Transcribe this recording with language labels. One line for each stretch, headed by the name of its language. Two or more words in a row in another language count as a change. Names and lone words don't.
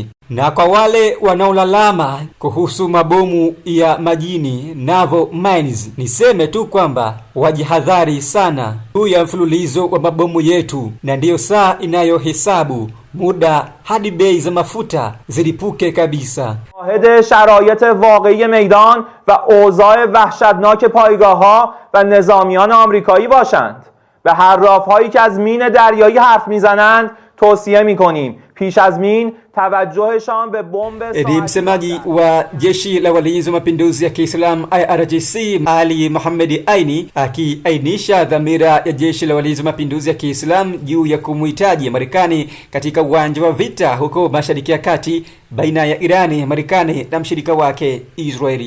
Swahili: Na kwa wale wanaolalama kuhusu mabomu ya majini
English: naval mines,
Swahili: niseme tu kwamba wajihadhari sana juu ya mfululizo wa mabomu yetu, na ndiyo saa inayohesabu muda hadi bei za mafuta zilipuke kabisa.
Persian: شاهد شرایط واقعی میدان و اوضاع وحشتناک پایگاه‌ها و نظامیان آمریکایی باشند. به حراف‌هایی که از مین دریایی حرف میزنند توصیه می‌کنیم پیش از این توجهشان به bomb.
Swahili: Ni msemaji wa jeshi la walinzi wa mapinduzi ya Kiislamu IRGC Ali Mohamed Aini akiainisha dhamira ya jeshi la walinzi wa mapinduzi ya Kiislamu juu ya kumhitaji Marekani katika uwanja wa vita huko Mashariki ya Kati baina ya Irani, Marekani na mshirika wake Israeli.